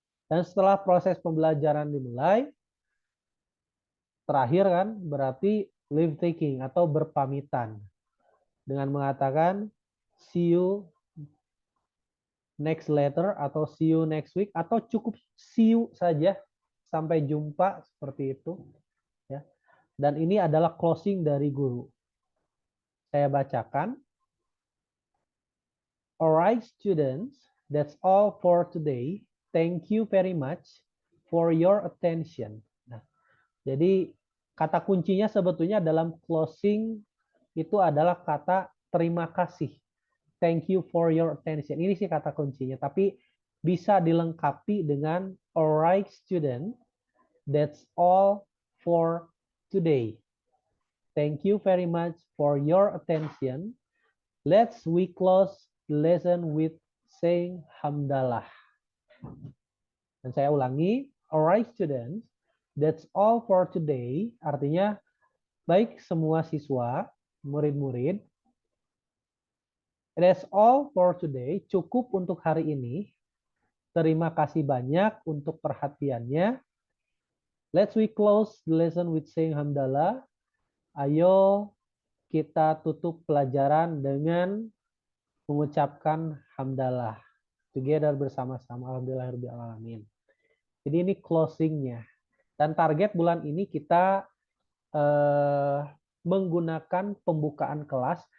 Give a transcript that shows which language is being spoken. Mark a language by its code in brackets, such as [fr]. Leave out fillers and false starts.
[id] Dan setelah proses pembelajaran dimulai, terakhir kan berarti leave taking atau berpamitan dengan mengatakan [en] see you next later [id] atau [en] see you next week, [id] atau cukup see you saja, sampai jumpa, seperti itu ya. Dan ini adalah closing dari guru. Saya bacakan. [en] Alright students, that's all for today. Thank you very much for your attention. [id] Nah, jadi kata kuncinya sebetulnya dalam closing itu adalah kata terima kasih. [en] Thank you for your attention. [id] Ini sih kata kuncinya, tapi bisa dilengkapi dengan [en] alright student, that's all for today. Thank you very much for your attention. Let's we close the lesson with saying hamdalah. [id] Dan saya ulangi, [en] alright students, that's all for today. [id] Artinya, baik semua siswa, murid-murid, [en] that's all for today. [id] Cukup untuk hari ini. Terima kasih banyak untuk perhatiannya. [en] Let's we close the lesson with saying hamdalah. [id] Ayo kita tutup pelajaran dengan mengucapkan hamdalah. Together bersama-sama. [ar] Alhamdulillahirabbil alamin. [id] Jadi ini closingnya. Dan target bulan ini kita menggunakan pembukaan kelas.